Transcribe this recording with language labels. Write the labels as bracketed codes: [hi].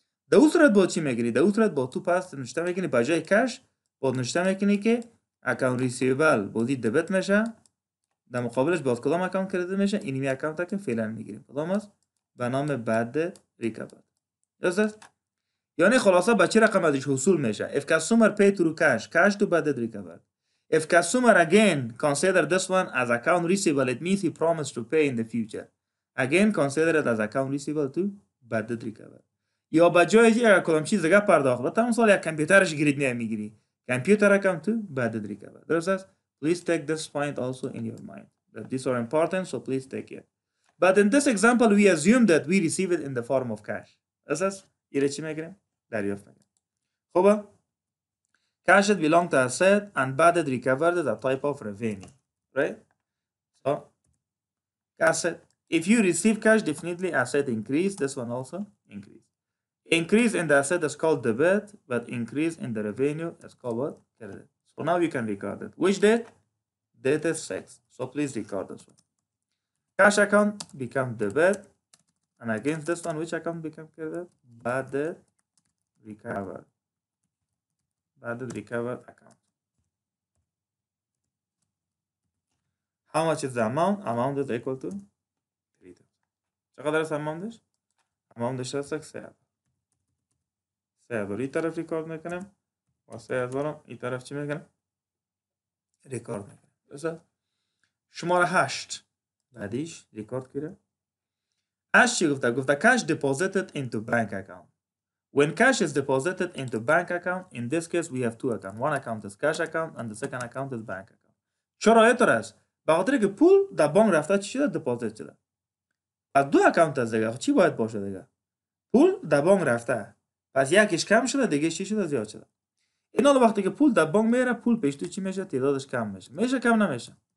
[fa] در اون صورت با چی میگیری؟ در اون صورت با تو پس نوشته میکنی به جای کش با نوشته میکنی که اکانت ریسیوال بودی دبت میشه در مقابلش باز کدام اکانت کردیت میشه؟ اینمی اکانت که فعلا میگیریم کدام است؟ به نام بد ریکاورد. درست؟ یعنی خلاصه به چه رقم ازش حصول میشه؟ [en] If customer pay through cash to bad debt recovered. If customer again consider this one as account receivable, it means he promised to pay in the future. Again consider it as account receivable to bad debt recovered. [fa] یا با جای اگر کدام چیز دیگه پرداخت بتا مثلا یک کامپیوترش گرید نمیگیری [en] computer account to bad debt recovered. [fa] درست؟ [en] Please take this point also in your mind. That these are important, so please take it. But in this example, we assume that we receive it in the form of cash. [fa] درست؟ یه چی میگیریم؟ دریافت میکنیم. خوبه؟ [en] Cash belong to asset and bad debt recovered is a type of revenue, right? So, asset. If you receive cash, definitely asset increase. This one also increase. Increase in the asset is called debit, but increase in the revenue is called what? Credit. So now you can record it. Which date? Date is 6. So please record this one. Cash account become debit. and against this one which account become credit? Bad debt recovered. Bad debt recovered account. How much is the amount? Amount is equal to 3000. [fa] چقدر است amountش؟ amountش هست 3000. 3000 این طرف ریکارد میکنم و 3000 این طرف چی میکنم؟ ریکارد میکنم. درسته؟ شماره 8 بعدیش ریکارد کرده. [en] 8 [fa] چی گفته؟ گفته [en] cash deposited into bank account. When cash is deposited into bank account, in this case we have two accounts. One account is cash account and the second account is bank account. [fa] چرا اینطور است؟ به خاطر که پول در بانک رفته چی شده؟ دپوزیت شده. پس دو اکانت از دیگه چی باید باشه دیگه؟ پول در بانک رفته. پس یکیش کم شده دیگه چی شده؟ زیاد شده. اینا وقتی که پول در بانک میره پول پیش تو چی میشه؟ تعدادش کم میشه. میشه کم نمیشه.